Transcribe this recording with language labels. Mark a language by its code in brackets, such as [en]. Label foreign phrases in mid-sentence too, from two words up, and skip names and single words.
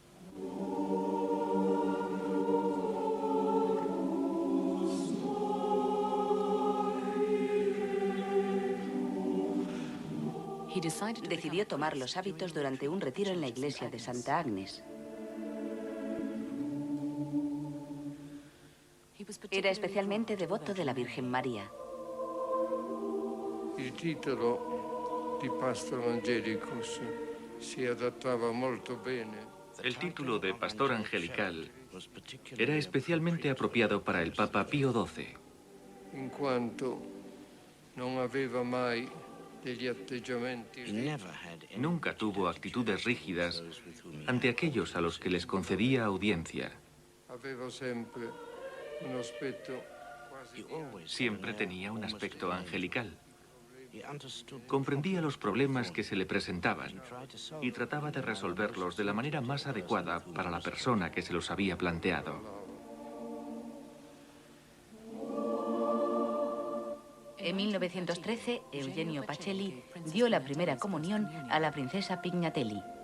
[es] Decidió tomar los hábitos durante un retiro en la iglesia de Santa Agnes. Era especialmente devoto de la Virgen María. [it] Il titolo di Pastor Angelicus si adattava molto bene. [es] El título de pastor angelical era especialmente apropiado para el Papa Pío XII. [it] In quanto non aveva mai degli atteggiamenti. [es] Nunca tuvo actitudes rígidas ante aquellos a los que les concedía audiencia. [it] Aveva sempre un aspetto quasi. [es] Siempre tenía un aspecto angelical. Comprendía los problemas que se le presentaban y trataba de resolverlos de la manera más adecuada para la persona que se los había planteado. En 1913, Eugenio Pacelli dio la primera comunión a la princesa Pignatelli.